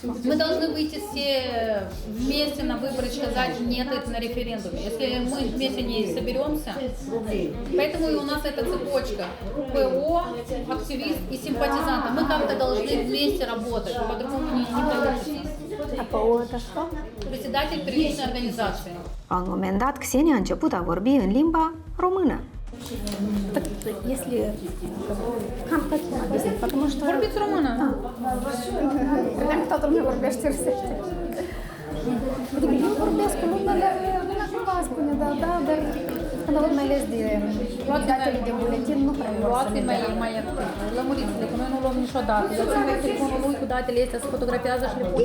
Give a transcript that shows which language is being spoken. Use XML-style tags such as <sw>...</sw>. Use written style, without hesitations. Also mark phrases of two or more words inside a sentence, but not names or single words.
<ru>Мы должны выйти все вместе на выборы, сказать нет на референдуме. Если мы вместе не соберемся, поэтому и у нас эта цепочка. ПО, активист и симпатизанты. Мы как-то должны вместе работать, по-другому не получится. А ПО это что? Председатель первичной организации.</ru> <ro>La un moment dat, Xenia a început a vorbi în limba română.</ro> <ru>Так, если... Как объяснить? Потому что...</ru> <ro>Vorbiți română. Credeam că toată lumea vorbește rusește. Adică eu vorbesc cu lumea, dar lumea cumva spune, da, dar când aud mai ales de datele de buletin, nu prea vor să le dea. Mai lămuriți-le, că noi nu luăm niciodată. Dați-mi telefonul lui cu datele astea, se fotografiază și le pun.</ro>